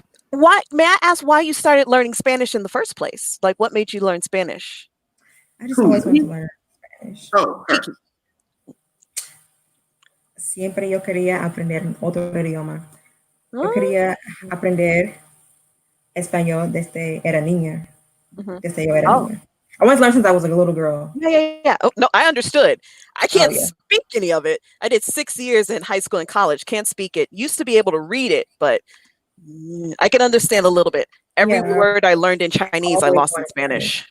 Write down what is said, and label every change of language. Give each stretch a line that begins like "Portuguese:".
English: Why may I ask why you started learning Spanish in the first place? Like, what made you learn Spanish? I just always wanted to learn Spanish. Oh,
Spanish: Siempre yo quería aprender otro idioma. Yo quería aprender español desde era niña. Desde yo era niña.
English: I wanted to learn since I was like a little girl. Yeah. Oh, no, I understood. I can't speak any of it. I did 6 years in high school and college. Can't speak it. Used to be able to read it, but I can understand a little bit. Every word I learned in Chinese, I lost in Spanish.